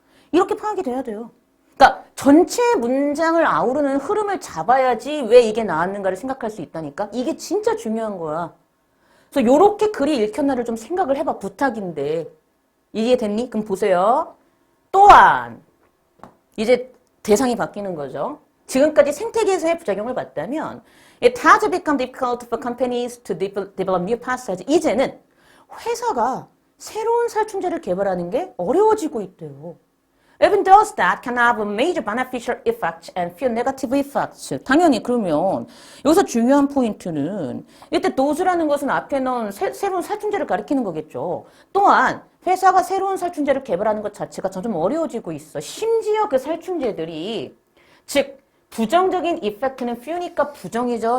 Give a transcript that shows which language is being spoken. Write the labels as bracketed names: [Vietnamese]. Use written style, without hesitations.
[Korean] 이렇게 파악이 돼야 돼요. 그러니까 전체 문장을 아우르는 흐름을 잡아야지 왜 이게 나왔는가를 생각할 수 있다니까? 이게 진짜 중요한 거야. 그래서 요렇게 글이 읽혔나를 좀 생각을 해봐. 부탁인데. 이해됐니? 그럼 보세요. 또한 이제 대상이 바뀌는 거죠. 지금까지 생태계에서의 부작용을 봤다면 [English] It has become difficult for companies to develop new pesticides. [Korean] 이제는 회사가 새로운 살충제를 개발하는 게 어려워지고 있대요. [English] Even those that can have major beneficial effects and few negative effects. [Korean] 당연히 그러면 여기서 중요한 포인트는 이때 those라는 것은 앞에 넣은 새로운 살충제를 가리키는 거겠죠. 또한 회사가 새로운 살충제를 개발하는 것 자체가 점점 어려워지고 있어. 심지어 그 살충제들이 즉 부정적인 이펙트는 few니까 부정이죠.